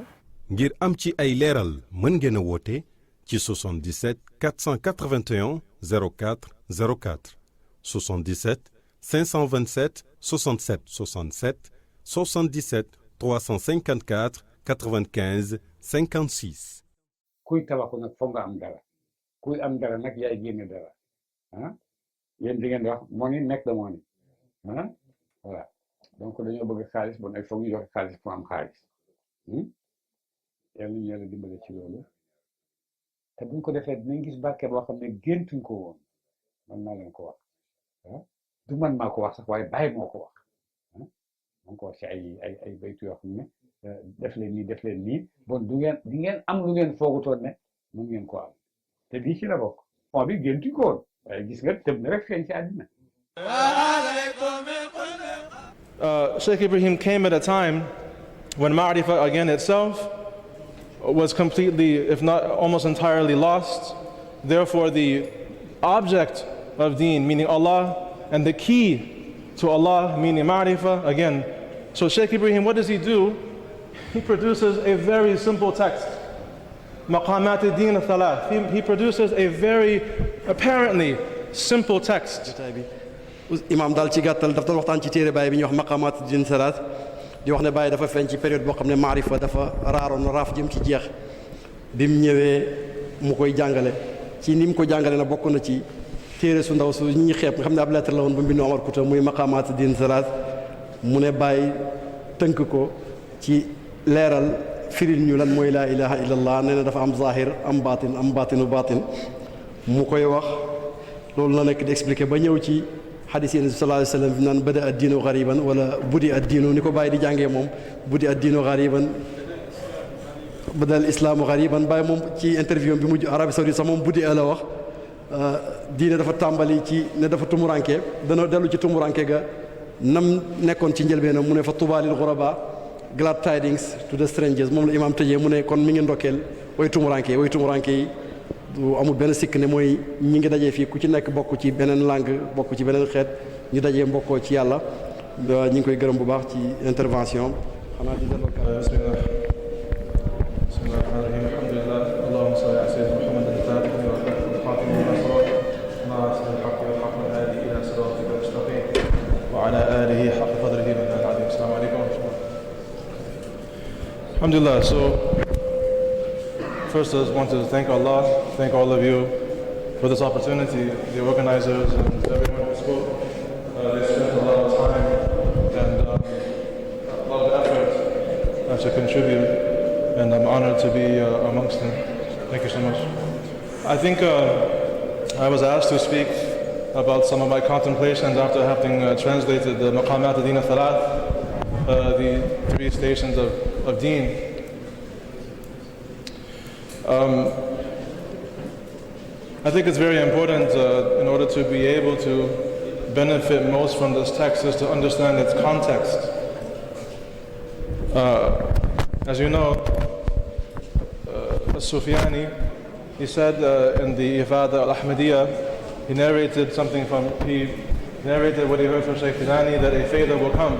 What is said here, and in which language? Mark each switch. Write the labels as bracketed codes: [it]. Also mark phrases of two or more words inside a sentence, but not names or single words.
[wo] ngir am ci ay leeral mën ngeen a woote ci 77 481 04 04 77 527 67 67 77 354 95 56. kuy tabaxu nag foog nga am dara kuy am dara nag yaay génne dara ah yéen di ngeen di wax [en] money make the money [wo] ah voilà donc dañoo bëgg xaalis bon ay foog ñu joxe xaalis pour am xaalis yàlla ñu yàlla dimbale ci loolu te buñ ko defee dinañ gis barke boo xam ne géntuñ ko woon man maa leen ko wax ah du man maa ko wax sax waaye Baye moo ko wax ah moo ko wax ci ay baytu yoo xam ne def leen nii bon di ngeen am lu ngeen foogutoon ne mën ngeen ko am te bii ci la bokk fond bi géntuñ ko woon waaye gis nga tëb na rek feeñ ci àddina. [en] Sheikh Ibrahim came at a time when Ma'rifa again itself was completely, if not almost entirely lost. Therefore, the object of deen, meaning Allah, and the key to Allah, meaning Ma'rifa, again. So Sheikh Ibrahim, what does he do? He produces a very simple text. Maqamat ad-din al-thalath. He produces a very apparently simple text. [wo] Imam dal ci gàttal daf doon waxtaan ci téere Baye bi ñuy wax Maqamat ad-din al-thalath di wax ne Baye dafa feeñ ci période boo xam ne Ma'rifa dafa raaroon raaf jëm ci jeex bi mu ñëwee mu koy jàngale ci ni mu ko jàngale na bokk na ci téere su ndaw su ñi xeeb nga xam ne ab lettre la woon bu mbindu Omar Kouta muy Maqamat ad-din al-thalath mu ne Baye tënk ko ci leeral firil ñu lan mooy [ar] لا إله إلا الله [wo] nee na dafa am zahir am baatinu baatin mu koy wax loolu la nekk di expliqué ba ñëw ci xadis yi [ar] صلى الله عليه وسلم [wo] bi naan [ar] بدأ الدين غريبا [wo] wala budi ad-diinu ni ko Baye di jàngee moom [ar] بدئ الدين غريبا بدأ الإسلام غريبا [wo] Baye moom ci interview bi mujj Arabie Saoudite sax moom budi la wax diine dafa tàmbali ci ne dafa tumuranke dana dellu ci tumuranke ga nam nekkoon ci njëlbeenam mu ne [ar] فطوبى للغرباء [en] glad tidings to the strangers [wo] moom la imaam tëjee mu ne kon mi ngi ndokkeel way tumuranke yi du amul benn sikk ne mooy ñi ngi dajee fii ku ci nekk bokk ci beneen langue bokk ci beneen xeet ñu dajee mbokkoo ci yàlla ñi ngi koy gërëm bu baax ci intervention xanaa di delloo [ar] بسم الله الحمد لله اللهم صل على سيدنا محمد الفاتح وخاتم الأسرار ناصر الحق والحق والهادي إلى صراطك المستقيم وعلى آله حق قدره والعظيم. السلام عليكم ورحمة الله. Alhamdulillah. [en] So first, I just want to thank Allah, thank all of you for this opportunity, the organizers and everyone who spoke. They spent a lot of time and a lot of effort to contribute, and I'm honored to be amongst them. Thank you so much. I think I was asked to speak about some of my contemplations after having translated the Maqamat ad-din al-thalath, the three stations of of deen. I think it's very important in order to be able to benefit most from this text is to understand its context. As you know, Sufyani, he said in the Ifada al-Ahmadiyya, he narrated what he heard from Shaykh Faydatidianiya that a Fayda will come.